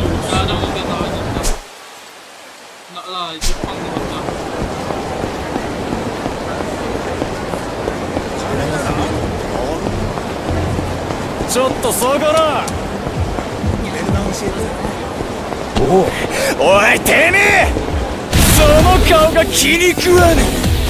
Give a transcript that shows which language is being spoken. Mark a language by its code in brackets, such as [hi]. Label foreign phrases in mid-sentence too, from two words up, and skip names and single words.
[id] ada udah tahu aja. Enggak lah, Jepang nih bocah. [ja] ちょっとそこらおいてめえその顔が気に食わねえ